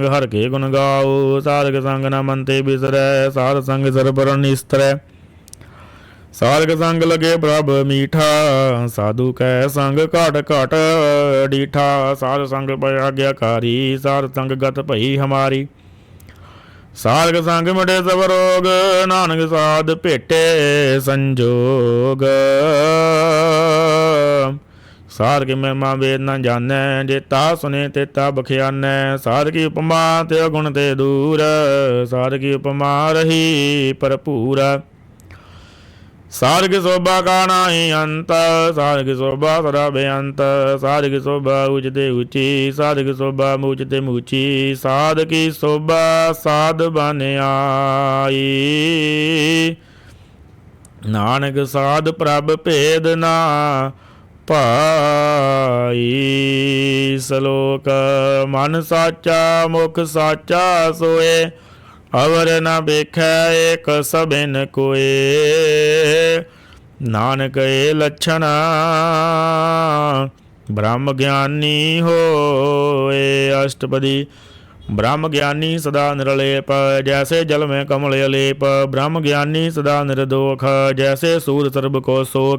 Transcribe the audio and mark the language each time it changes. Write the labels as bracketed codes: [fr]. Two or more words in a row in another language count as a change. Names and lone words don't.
[hi] हरि के गुण गाओ, साधक संग न मन ते बिसरै, साध संग सर पर निसतरै, साधक संग लगे प्रभ मीठा, साधू कै संग घट घट डीठा, साध संग भइ आगिआकारी, साध संग गत भई हमारी, साधक संग मिटे सभ रोग, नानक साध भेटे संजोग, सार की महिमा वेद न जानै, जेता सुने तेता बख्यानै। सार की उपमा ते गुण ते दूर, सार की उपमा रही भरपूर। सार की शोभा का नाही अंत, सार की शोभा सदा बेअंत। सार की शोभा ऊंचते ऊंची, साध की शोभा ऊंचते ऊंची। साध की शोभा साध बन आई, नानक साध प्रभ भेद ना पाई। सलोक मन साचा मुख साचा सोए, अवर न बेखै एक सबिन कोए। नानक ए लक्षण ब्रह्म ज्ञानी होए। अष्टपदी। ब्रह्म ज्ञानी सदा निरलेप, जैसे जल में कमल अलेप। ब्रह्म ज्ञानी सदा निर्दोख, जैसे सूर सर्ब को सोख।